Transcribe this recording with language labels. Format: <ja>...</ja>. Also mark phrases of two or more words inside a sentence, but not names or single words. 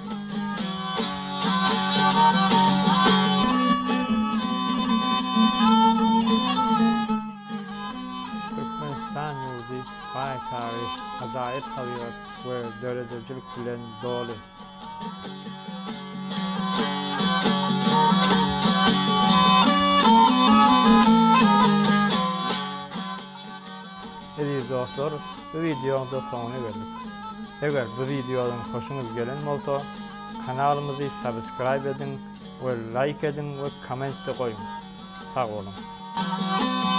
<tk>Türkmenistan ýurdy baý taryh, ajaýyp tabiat we döwletçilik bilen doly. Dostlar,</tk> <tr>bu videoda sonuna geldik.</tr> <tk>Eger bu videodan hoşuňyz gelen bolsa, kanalymyzy subscribe edin we like edin we komment de goýun. Sag bolun.</tk>